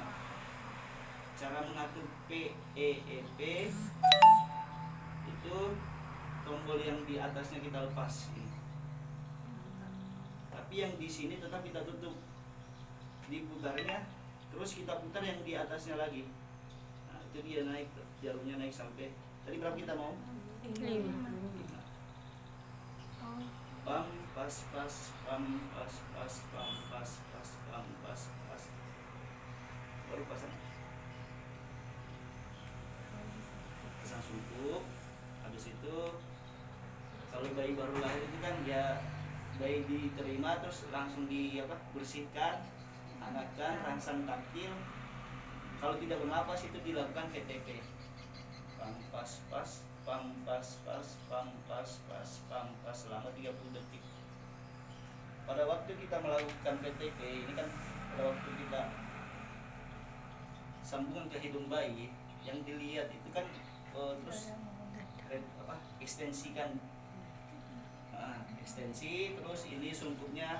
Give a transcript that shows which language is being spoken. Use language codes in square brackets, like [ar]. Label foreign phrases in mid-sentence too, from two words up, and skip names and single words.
[id] Cara mengatur PEP itu tombol yang di atasnya kita lepas ini. Tapi yang di sini tetap kita tutup, diputarnya terus kita putar yang di atasnya lagi. Nah itu dia naik, jarumnya naik sampai tadi berapa kita mau? 5. Pam pas pas pam pas pas pam pas pas pam pas pas, baru pasang. sungkup. Habis itu kalau bayi baru lahir itu kan dia bayi diterima terus langsung bersihkan, hangatkan, rangsang taktil. Kalau tidak bernapas itu dilakukan PTP, pampas pas, pampas pas, pampas pas, pampas selama 30 detik. Pada waktu kita melakukan PTP ini kan pada waktu kita sambungan ke hidung bayi, yang dilihat itu kan terus ekstensikan, ekstensi, terus ini sungkupnya